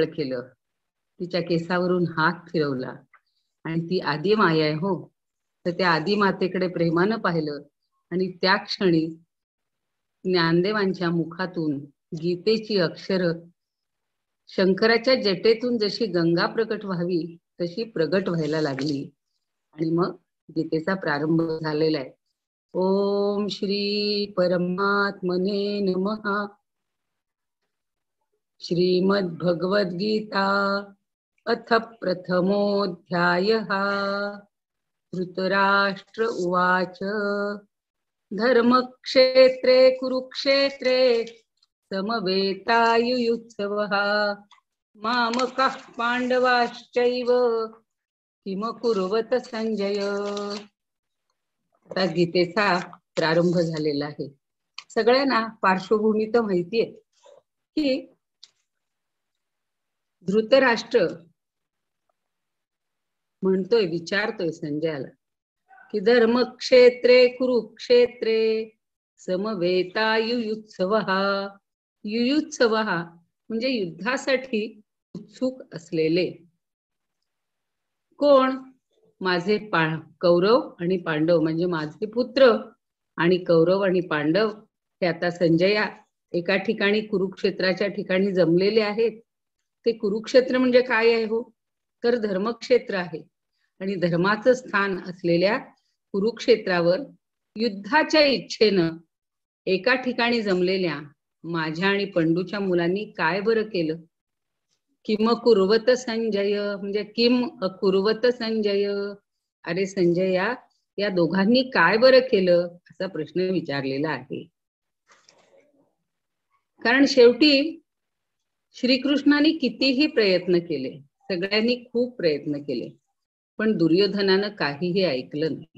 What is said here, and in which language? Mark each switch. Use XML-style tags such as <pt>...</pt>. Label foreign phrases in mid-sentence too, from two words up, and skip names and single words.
<mr>केलं, तिच्या केसावरून हात फिरवला आणि ती आदी माया आहे हो, तर त्या आदी मातेकडे प्रेमानं पाहिलं आणि त्या क्षणी ज्ञानदेवांच्या मुखातून गीतेची अक्षर शंकराच्या जटेतून जशी गंगा प्रकट व्हावी तशी प्रगट व्हायला लागली आणि मग गीतेचा प्रारंभ झालेला आहे।</mr> <sa>ओम श्री परमात्मने नमः। श्रीमद् भगवद गीता अथ प्रथमोऽध्यायः। धृतराष्ट्र उवाच धर्मक्षेत्रे कुरुक्षेत्रे समवेतायुयुत्सवः मामकः पांडवाश्चैव किम कुर्वत संजय।</sa> <mr>आता गीतेचा प्रारंभ झालेला आहे। सगळ्यांना पार्श्वभूमी तर माहिती आहे की धृतराष्ट्र म्हणतोय, विचारतोय संजयाला की</mr> <sa>धर्मक्षेत्रे कुरुक्षेत्रे समवेतायुयुत्सवः।</sa> <mr>युयुत्सवः म्हणजे युद्धासाठी उत्सुक असलेले कोण? माझे कौरव आणि पांडव, म्हणजे माझे पुत्र आणि कौरव आणि पांडव हे आता संजया एका ठिकाणी कुरुक्षेत्राच्या ठिकाणी जमलेले आहेत। ते कुरुक्षेत्र म्हणजे काय आहे हो, तर धर्मक्षेत्र आहे आणि धर्माचं स्थान असलेल्या कुरुक्षेत्रावर युद्धाच्या इच्छेनं एका ठिकाणी जमलेल्या माझ्या आणि पंडूच्या मुलांनी काय बरं केलं?</mr> <sa>किम कुर्वत संजय</sa> <mr>म्हणजे</mr> <sa>किम अकुर्वत संजय,</sa> <mr>अरे संजया या दोघांनी काय बरं केलं असा प्रश्न विचारलेला आहे। कारण शेवटी श्रीकृष्णाने कितीही प्रयत्न केले, सगळ्यांनी खूप प्रयत्न केले, पण दुर्योधनानं काहीही ऐकलं नाही.</mr>